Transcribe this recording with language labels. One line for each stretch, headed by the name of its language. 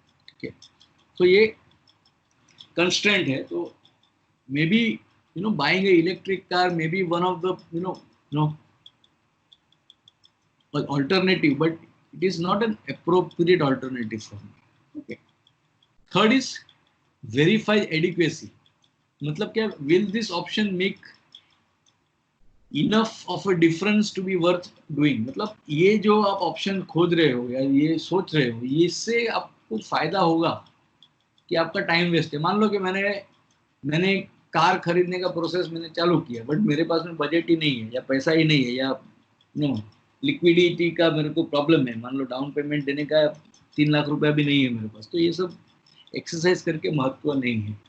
Hindi: ठीक है, तो ये कंस्ट्रेंट है।
English: तो may be buying a electric car may be one of the alternative, but it is not an appropriate alternative for me. Okay, third is verify adequacy.
Hindi: मतलब क्या,
English: will this option make enough of a difference to be worth doing,
Hindi: मतलब ये जो आप option खोज रहे हो या ये सोच रहे हो, ये इससे आपको फायदा होगा कि आपका टाइम वेस्ट है। मान लो कि मैंने कार खरीदने का प्रोसेस मैंने चालू किया, बट मेरे पास में बजट ही नहीं है या पैसा ही नहीं है, या नो लिक्विडिटी का मेरे को प्रॉब्लम है, मान लो डाउन पेमेंट देने का 3 लाख रुपया भी नहीं है मेरे पास, तो ये सब एक्सरसाइज करके महत्व नहीं है।